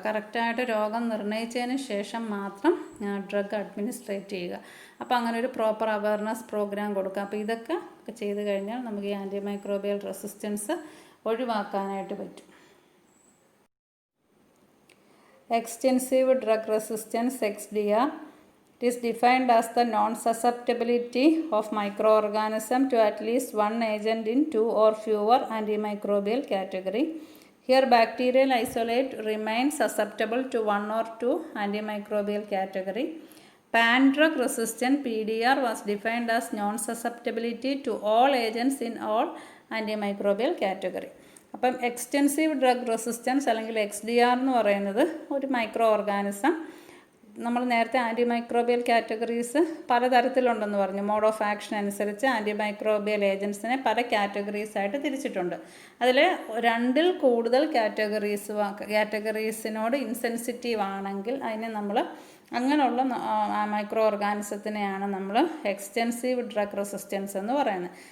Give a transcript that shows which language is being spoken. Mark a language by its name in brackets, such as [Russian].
[Malayalam] കറക്റ്റായിട്ട് രോഗം നിർണ്ണയിച്ചതിന് ശേഷം മാത്രം ഡ്രഗ് അഡ്മിനിസ്ട്രേറ്റ് ചെയ്യുക. അപ്പോൾ അങ്ങനെ ഒരു പ്രോപ്പർ അവയർനെസ് പ്രോഗ്രാം കൊടുക്കുക. അപ്പോൾ ഇതൊക്കെ ചെയ്ത് കഴിഞ്ഞാൽ നമുക്ക് ഈ ആൻറ്റിമൈക്രോബിയൽ റെസിസ്റ്റൻസ് ഒഴിവാക്കാനായിട്ട് പറ്റും. [English] Extensive drug resistance XDR, it is defined as the non-susceptibility of microorganism to at least one agent in 2 or fewer antimicrobial category. Here bacterial isolate remains susceptible to 1 or 2 antimicrobial category. Pan-drug resistant PDR was defined as non-susceptibility to all agents in all antimicrobial category. [Malayalam] അപ്പം extensive drug resistance അല്ലെങ്കിൽ XDR എന്ന് പറയുന്നത് ഒരു micro organism. നമ്മൾ നേരത്തെ antimicrobial categories പലതരത്തിലുണ്ടെന്ന് പറഞ്ഞു. Mode of action അനുസരിച്ച് antimicrobial ഏജൻസിനെ പല കാറ്റഗറീസായിട്ട് തിരിച്ചിട്ടുണ്ട്. അതിൽ 2ൽ കൂടുതൽ കാറ്റഗറീസിനോട് ഇൻസെൻസിറ്റീവ് ആണെങ്കിൽ അതിനെ നമ്മൾ അങ്ങനെയുള്ള മൈക്രോ ഓർഗാനിസത്തിനെയാണ് നമ്മൾ എക്സ്റ്റെൻസീവ് ഡ്രഗ് റെസിസ്റ്റൻസ് എന്ന് പറയുന്നത്.